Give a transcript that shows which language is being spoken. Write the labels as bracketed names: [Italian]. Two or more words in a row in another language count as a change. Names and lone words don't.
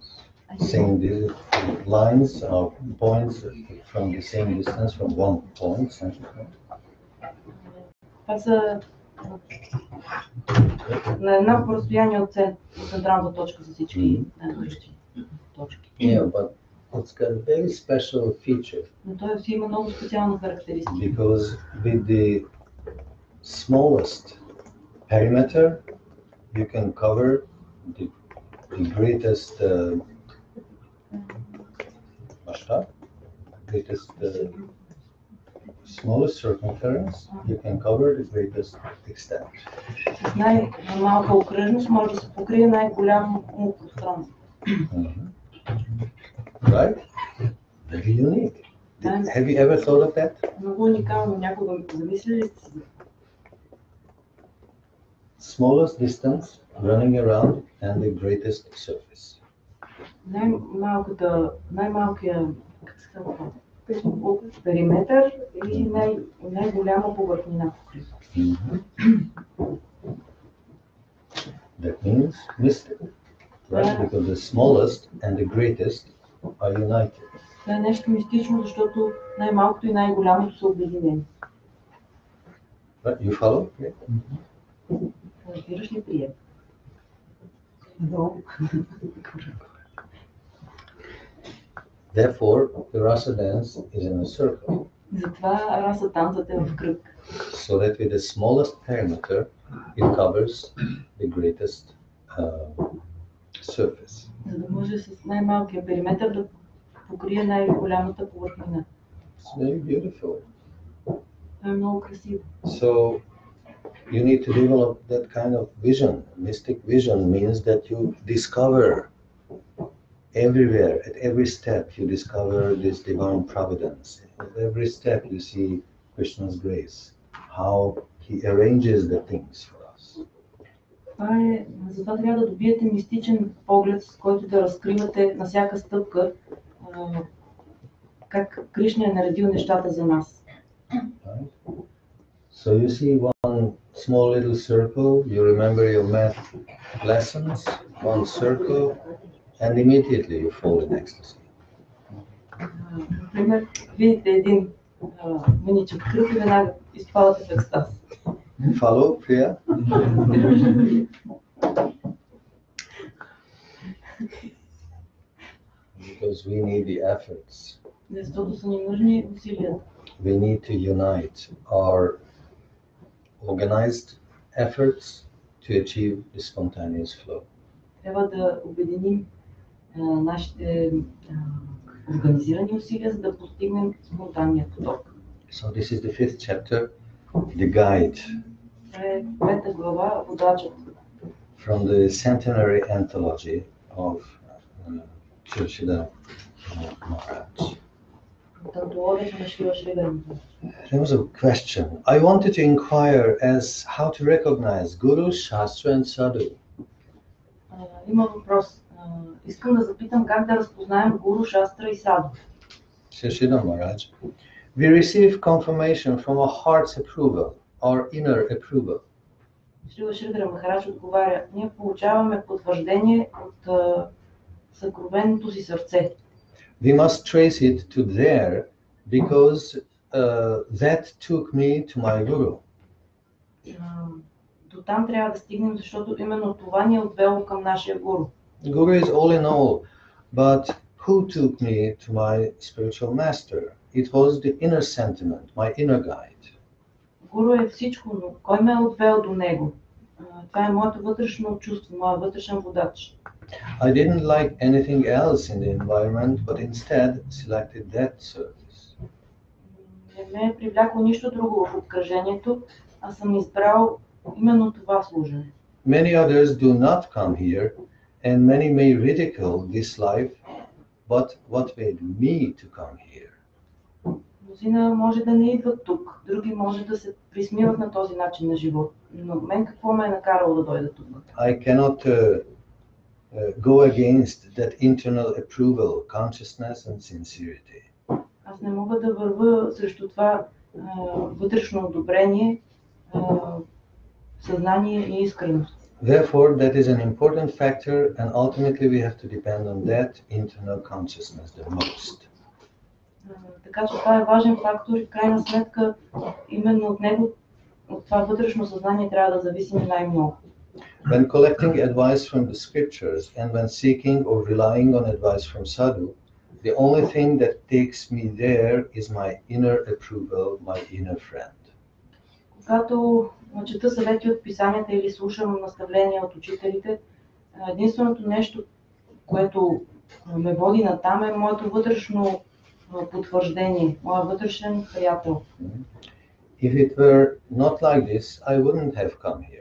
[English] Same lines or points from the same distance from one point, central point. [Bulgarian] Това са на еднакво разстояние от централната точка за всички точки. [English] Yeah, but it's got a very special feature. [Bulgarian] Но той си има много специална характеристика. [English] Because with the smallest perimeter, you can cover the greatest smallest circumference, you can cover the greatest extent. [Bulgarian] С най-малка окръжност може да се покрие най-голямо пространство. [English] Right? Very unique. Have you ever thought of that? [Bulgarian] Много уникално. Някога замислили ли сте си? [English] Smallest distance running around and the greatest surface. [Bulgarian] Най-малкия периметър и най-голяма повърхнина покрита. [English] That means mystic, right? Because the smallest and the greatest are united. [Bulgarian] Това е нещо мистично, защото най-малкото и най-голямото са обединени. [English] Right? You follow? [Bulgarian] Разбираш ли, прием? [English] Therefore, the rasa dance is in a circle. [Bulgarian] Затова раса танцът е в кръг. [English] So that with the smallest perimeter, it covers the greatest surface. [Bulgarian] За да може с най-малкия периметър да покрие най-голямата повърхнина. [English] It's very beautiful. [Bulgarian] Това е много красиво. [English] So you need to develop that kind of vision. Mystic vision means that you discover everywhere, at every step you discover this divine providence. At every step you see Krishna's grace, how he arranges the things for us. [Bulgarian] Затова трябва да добиете мистичен поглед, с който да разкривате на всяка стъпка как Кришна е наредил нещата за нас. [English] Right? So you see one small little circle, you remember your math lessons, one circle, and immediately you fall in ecstasy. [Bulgarian] Например, видите един миничък кръг и веднага изпадате в екстаз. [English] Follow, Priya? Because we need the efforts. [Bulgarian] Защото са ни нужни усилията. [English] We need to unite our organized efforts to achieve the spontaneous flow. [Bulgarian] Трябва да обединим нашите организирани усилия, за да постигнем спонтанния поток. [English] So this is the fifth chapter, the guide. [Bulgarian] Това е пета глава, водачът. [English] From the centenary anthology of Vedически Махарадж. There was a question. I wanted to inquire as how to recognize Guru, Shastra and Sadhu. [Bulgarian] Има въпрос. Искам да запитам как да разпознаем Гуру, Шастра и Саду. [English] Vedически Махарадж. We receive confirmation from our heart's approval, our inner approval. [Bulgarian] Ведически Махарадж отговаря: ние получаваме потвърждение от съкровеното си сърце. [English] We must trace it to there because that took me to my Guru. [Bulgarian] До там трябва да стигнем, защото именно това ни е отвело към нашия Гуру. [English] Guru is all in all, but who took me to my spiritual master? It was the inner sentiment, my inner guide. [Bulgarian] Гуру е всичко, но кой ме е отвел до него? Това е моето вътрешно чувство, моят вътрешен водач. [English] I didn't like anything else in the environment, but instead selected that service. [Bulgarian] Не ме е привлякло нищо друго в обкръжението, а съм избрал именно това служене. [English] Many others do not come here, and many may ridicule this life, but what made me to come here? [Bulgarian] Мнозина може да не идват тук, други може да се присмиват на този начин на живот. Но мен какво ме е накарало да дойда тук? [English] I cannot go against that internal approval, consciousness and sincerity. [Bulgarian] Аз не мога да вървя срещу това вътрешно одобрение, съзнание и искреност. [English] Therefore, that is an important factor, and ultimately we have to depend on that internal consciousness the most. [Bulgarian] Така че това е важен фактор и в крайна сметка именно от него, от това вътрешно съзнание трябва да зависим най-много. [English] When collecting advice from the scriptures and when seeking or relying on advice from sadhu, the only thing that takes me there is my inner approval, my inner friend. [Bulgarian] Когато чета съвети от писанията или слушам наставления от учителите, единственото нещо, което ме води натам е моето вътрешно потвърждение, моя вътрешен приятел. [English] If it were not like this, I wouldn't have come here.